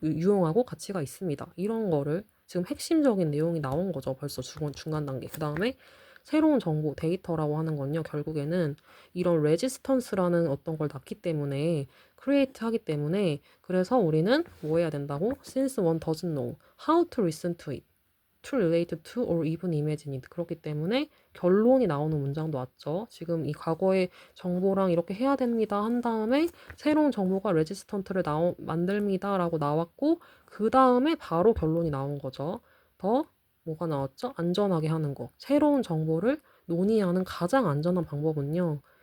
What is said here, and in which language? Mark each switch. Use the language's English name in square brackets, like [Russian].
[Korean] 유용하고 가치가 있습니다. 이런 거를 지금 핵심적인 내용이 나온 거죠. 벌써 중간 단계. 그 다음에 새로운 정보, 데이터라고 하는 건요. 결국에는 이런 레지스턴스라는 어떤 걸 낳기 때문에 크리에이트 하기 때문에 그래서 우리는 뭐 해야 된다고? [English] Since one doesn't know how to listen to it, to relate to or even imagine it. [Korean] 그렇기 때문에 결론이 나오는 문장도 왔죠. 지금 이 과거의 정보랑 이렇게 해야 됩니다. 한 다음에 새로운 정보가 레지스턴트를 만듭니다. 라고 나왔고 그 다음에 바로 결론이 나온 거죠. 더 뭐가 나왔죠? 안전하게 하는 거. 새로운 정보를 논의하는 가장 안전한 방법은요.